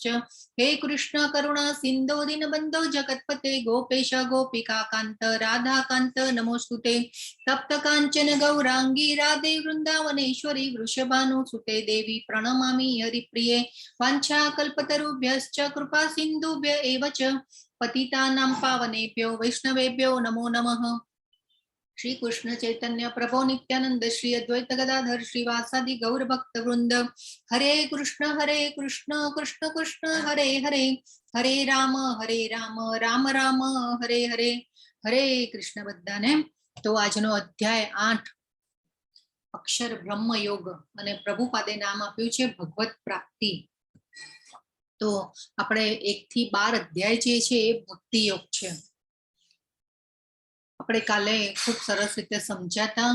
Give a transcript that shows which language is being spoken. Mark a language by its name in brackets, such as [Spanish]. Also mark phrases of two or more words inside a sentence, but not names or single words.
[Sanskrit] હે કૃષ્ણ કરુણા સિંધો દીનબંધો જગતપતે ગોપેશ ગોપિકા કાંત રાધાકાંત નમોસ્તુતે. તપ્ત કાંચન ગૌરાંગી રાધે વૃંદાવનેશ્વરી વૃષભાનુસુતે દેવી પ્રણમામિ હરિપ્રિયે. વાંછા કલ્પતરુભ્યશ્ચ કૃપા સિંધુભ્ય એવ ચ પતિતાનાં પાવનેભ્યો વૈષ્ણવેભ્યો નમો નમઃ. श्री कृष्ण चैतन्य प्रभो नित्यानंद श्री अद्वैत गदाधर श्रीवासादि गौर भक्त वृंद. हरे कृष्ण कृष्ण कृष्ण हरे हरे, हरे राम राम राम हरे हरे. [Gujarati] હરે કૃષ્ણ બધાને. तो આજનો અધ્યાય 8 અક્ષર બ્રહ્મ યોગ અને પ્રભુપાદે નામ આપ્યું છે ભગવત પ્રાપ્તિ. તો આપણે 1 થી 12 અધ્યાય જે છે એ ભક્તિ યોગ છે. આપણે કાલે ખૂબ સરસ રીતે સમજાતા.